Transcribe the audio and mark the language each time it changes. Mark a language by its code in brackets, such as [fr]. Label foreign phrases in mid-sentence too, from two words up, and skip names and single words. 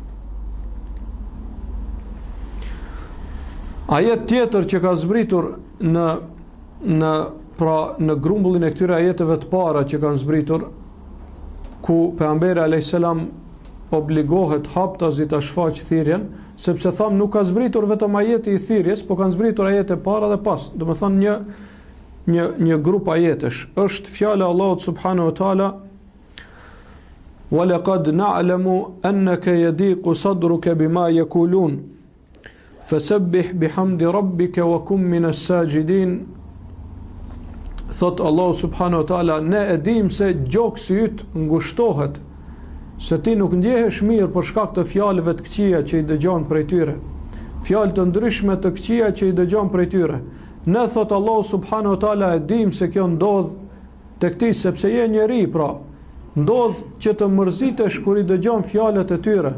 [sq] Ajet tjetër që ka zbritur në grumbullin e këtyre ajeteve të para që kanë zbritur, ku pejgamberi [ar] عَلَيْهِ السَّلَام [sq] obligohet haptazi ta shfaq thirrjen, sepse tham nuk ka zbritur vetëm ajeti i thirrjes, po kanë zbritur ajete para dhe pas. Do të thonë një grup ajetesh. Është fjala e Allahut [ar] سُبْحَانَهُ وَتَعَالَىٰ: "وَلَقَدْ نَعْلَمُ أَنَّكَ يَضِيقُ صَدْرُكَ بِمَا يَقُولُونَ فَسَبِّحْ بِحَمْدِ رَبِّكَ وَكُنْ مِنَ السَّاجِدِينَ." [sq] Thot Allahu [ar] سُبْحَانَهُ وَتَعَالَىٰ, [sq] ne e dim se gjoksi yt ngushtohet, se ti nuk ndjehesh mirë për shkak të fjalëve të këqija që i dëgjon prej tyre, fjalë të ndryshme të këqija që i dëgjon prej tyre. Ne, thot Allahu [ar] سُبْحَانَهُ وَتَعَالَىٰ, [sq] e dim se kjo ndodh tek ti, sepse je njeri, pra ndodh që të mërzitesh kur i dëgjon fjalët e tyre.